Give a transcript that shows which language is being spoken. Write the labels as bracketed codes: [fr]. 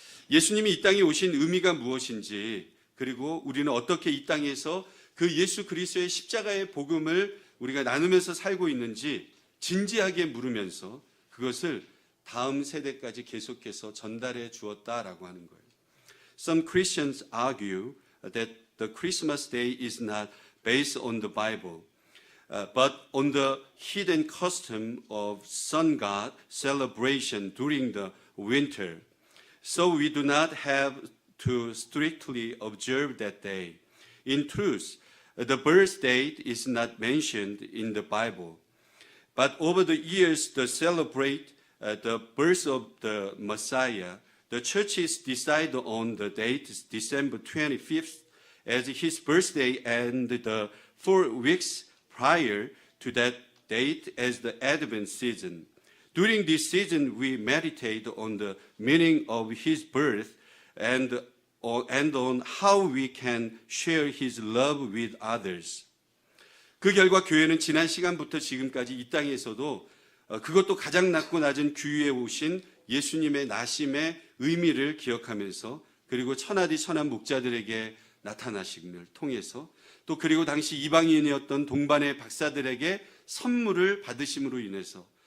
[ko] 예수님이 이 땅에 오신 의미가 무엇인지 그리고 우리는 어떻게 이 땅에서 그 예수 그리스도의 십자가의 복음을 우리가 나누면서 살고 있는지 진지하게 물으면서 그것을 다음 세대까지 계속해서 전달해 주었다라고 하는 거예요. [en] Some Christians argue that the Christmas day is not based on the Bible, but on the hidden custom of sun god celebration during the winter. so we do not have to strictly observe that day. In truth, the birth date is not mentioned in the Bible. But over the years to celebrate the birth of the Messiah, the churches decide on the date December 25th as his birthday and the 4 weeks prior to that date as the Advent season. During this season, we meditate on the meaning of his birth and on how we can share his love with others. [ko] 그 결과 교회는 지난 시간부터 지금까지 이 땅에서도 그것도 가장 낮고 낮은 규유에 오신 예수님의 나심의 의미를 기억하면서 그리고 천하디 천한 목자들에게 나타나심을 통해서 또 그리고 당시 이방인이었던 동반의 박사들에게 선물을 받으심으로 인해서